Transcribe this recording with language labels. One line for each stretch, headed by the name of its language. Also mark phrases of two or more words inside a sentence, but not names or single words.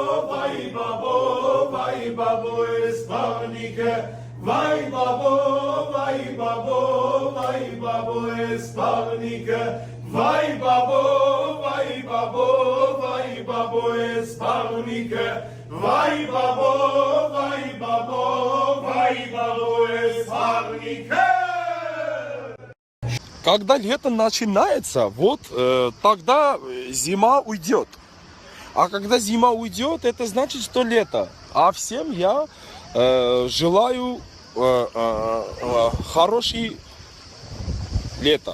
Armenian: ես բավնիկը Վայ բաբո ես բավնիկը Վայ բաբո ես բավնիկը Վայ բաբո ես բավնիկը
Russian: Когда лето начинается, вот тогда зима уйдет. А когда зима уйдет, это значит, что лето. А всем я желаю хорошее лето.